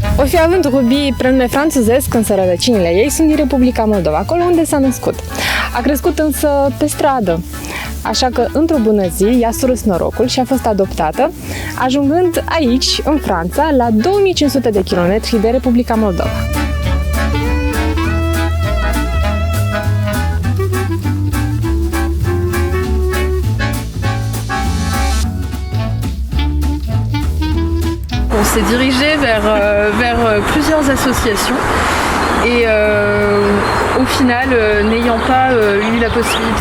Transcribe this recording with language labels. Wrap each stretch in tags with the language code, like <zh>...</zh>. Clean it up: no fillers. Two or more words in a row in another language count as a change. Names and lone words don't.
<ro>fi având Ruby prenume franțuzesc, însă rădăcinile ei sunt din Republica Moldova, acolo unde s-a născut. A crescut însă pe stradă, așa că într-o bună zi i-a surâs norocul și a fost adoptată, ajungând aici, în Franța, la 2500 de kilometri de Republica Moldova.</ro> <fr>On s'est dirigé vers plusieurs associations et au final, n'ayant pas eu la possibilité</fr>